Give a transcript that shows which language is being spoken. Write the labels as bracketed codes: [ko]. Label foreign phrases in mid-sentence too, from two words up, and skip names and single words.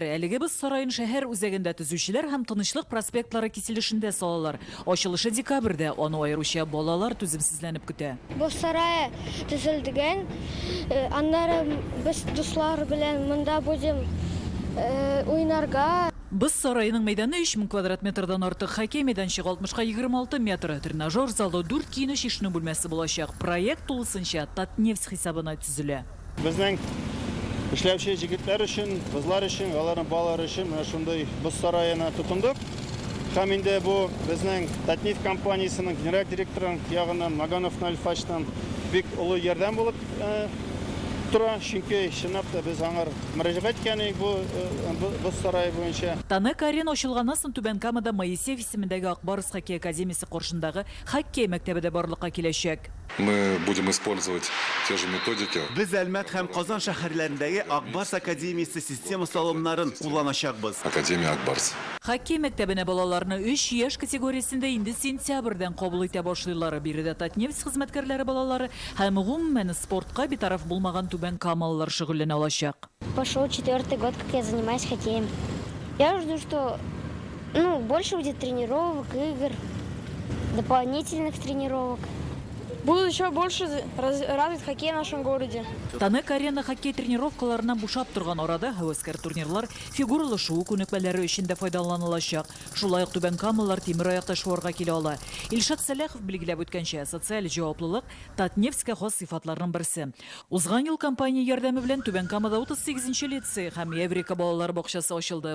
[tt] Әлеге без сарайын шәһәр үзәгендә төзүчеләр һәм тынычлык проспектлары киселешендә салалар. Ачылышы декабрьдә, аны аеруча балалар түземсезләнеп көтә. Бу сарай төзелдегән. Аннары без дуслар белән монда будем уйнарга. Біз сарайының мәйданы 3000 квадрат метрдан артык, хоккей мәйданчыгы 60-га 26 метр, тренажер залы 4 киеніш ишену бүлмәсе булачак. Проект тулысынча Татнефть хисабына төзелә. Безнең эшләүче җегетләр өчен, кызлар өчен, аларның балалары өчен менә шундый боз сараена тотындык. Һәм инде бу безнең Татнефть компаниясының генераль директоры ягыннан Маганов Нальфачтан бик олы ярдәм булып тора, чөнки чынлап та без аңар мөрәҗәгать иткәнек бу сарай буенча. Танак-Арена ачылганнан соң Түбән Камада Моисеев исемендәге Акбарс хоккей академиясе каршындагы хоккей мәктәбе дә барлыкка киләчәк. [ru] Мы будем использовать те же методики. [tt] Без Әлмәт һәм Казан шәһәрләрендәге Акбарс академиясе система салымнарын кулланачакбыз. Академия Акбарс. Хоккей мәктәбенә балаларны 3 яшь категориясендә инде сентябрьдән кабул итә башлыйлар. Биредә Татнефть хезмәткәрләре балалары һәм гомумән спортка битараф булмаган Түбән Камаллар шөгыльләнә алачак. [ru] Пошел 4-й год, как я занимаюсь хоккеем. Я жду, что больше будет тренировок, игр, дополнительных тренировок. Будут еще больше развит хоккей в нашем городе. [tt] Танак-Арена хоккей тренировкаларынан бушап торган арада һәвәскәр турнирлар фигуралы шоу күнекмәләре өчен дә файдаланылачак. Шулай ук Түбән Камаллар тимер аякта шуарга килә ала. Илшат Сәләхов билгеләп үткәнчә, социаль җаваплылык Татнефтьскә хас сыйфатларның берсе. Узган ел компания ярдәме белән Түбән Камада 38-нче лицей һәм Еврика балалар бакчасы ачылды.